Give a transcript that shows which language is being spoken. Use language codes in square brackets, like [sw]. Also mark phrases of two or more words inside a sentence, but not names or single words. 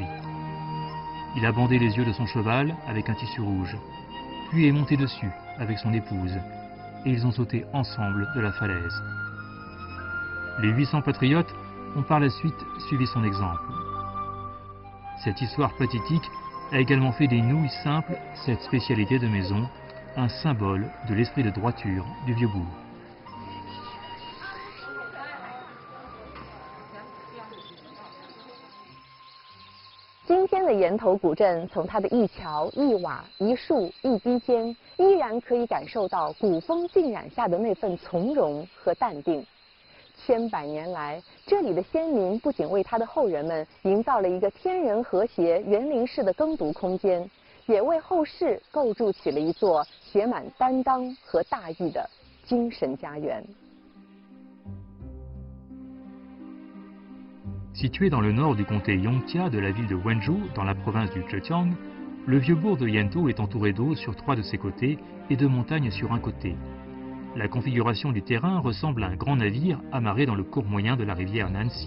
[fr] Il a bandé les yeux de son cheval avec un tissu rouge, puis est monté dessus avec son épouse, et ils ont sauté ensemble de la falaise. Les 800 patriotes ont par la suite suivi son exemple. Cette histoire pathétique a également fait des nouilles simples, cette spécialité de maison, un symbole de l'esprit de droiture du vieux bourg. [zh] 今天的岩头古镇，从它的一桥一瓦一树一基间，依然可以感受到古风浸染下的那份从容和淡定。千百年来，这里的先民不仅为他的后人们营造了一个天人和谐、园林式的耕读空间，也为后世构筑起了一座写满担当和大义的精神家园。 [fr] Situé dans le nord du comté Yongxia de la ville de Wenzhou, dans la province du Zhejiang, le vieux bourg de Yantou est entouré d'eau sur 3 de ses côtés et de montagnes sur un côté. La configuration du terrain ressemble à un grand navire amarré dans le cours moyen de la rivière Nanxi.